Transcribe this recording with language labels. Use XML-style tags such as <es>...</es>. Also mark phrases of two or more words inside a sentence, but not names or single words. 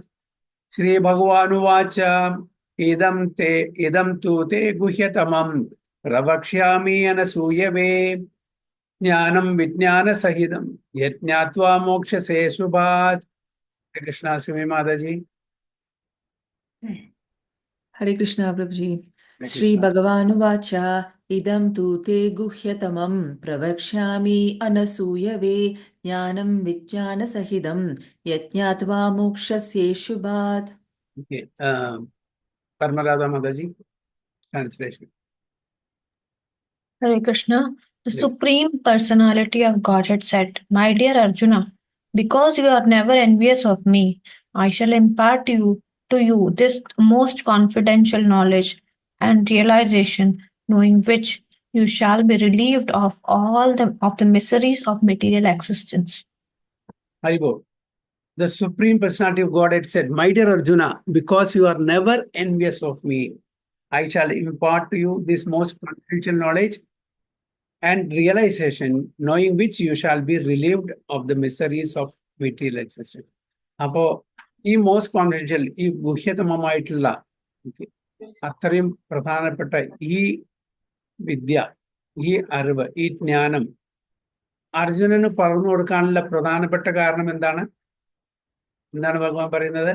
<sa>ശ്രീ ഭഗവാനുവാച ഇദം തു തേ ഗുഹ്യതമം പ്രവക്ഷ്യാമി അനസൂയവേ ജ്ഞാനം വിജ്ഞാന സഹിതം യജ്ഞാത്വാ മോക്ഷ്യസേ ശുഭാത്.</sa> <ml>കൃഷ്ണ സിമി മാതാജി.</ml> <en>Hare Krishna Prabhuji.</en> <sa>श्री भगवानुवाच इदं तु ते गुह्यतमं प्रवक्ष्यामि अनसूयवे ज्ञानं विज्ञान सहितं यज्ज्ञात्वा मोक्ष्यसे शुभात्.</sa> <en>Parmarada Mataji, translation. Hare Krishna. The Supreme Personality of Godhead said, "My dear Arjuna, because you are never envious of me, I shall impart to you this most confidential knowledge and realization, knowing which you shall be relieved of all the miseries of material existence." Haribo. The Supreme Personality of Godhead said, "My dear Arjuna, because you are never envious of me, I shall impart to you this most confidential knowledge and realization, knowing which you shall be relieved of the miseries of material existence."</en> <ml>അപ്പോ ഈ</ml> <en>most confidential,</en> <ml>ഈ ഗുഹ്യതമമായിട്ടുള്ള അത്രയും പ്രധാനപ്പെട്ട ഈ വിദ്യ, ഈ അറിവ്, ഈ ജ്ഞാനം അർജുനന് പറഞ്ഞു കൊടുക്കാനുള്ള പ്രധാനപ്പെട്ട കാരണം എന്താണ്? എന്താണ് ഭഗവാൻ പറയുന്നത്?</ml>